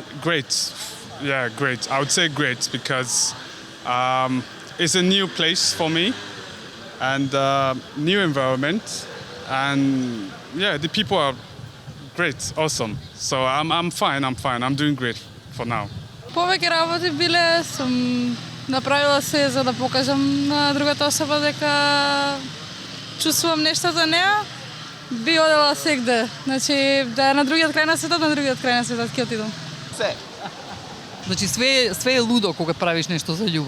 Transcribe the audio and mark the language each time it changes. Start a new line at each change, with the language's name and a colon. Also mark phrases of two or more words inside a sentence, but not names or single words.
English: Great. Yeah, great. I would say great because it's a new place for me and new environment, and yeah, the people are great, awesome. So I'm fine. I'm doing great for now.
Macedonian: Повеќе работи биле, сум направила се за да покажам на другата особа дека чувствувам нешто за неа. Би одела сегде. Значи, да е на другиот крај на светот, ќе отидам. Значи све е лудо кога правиш нешто за љубов.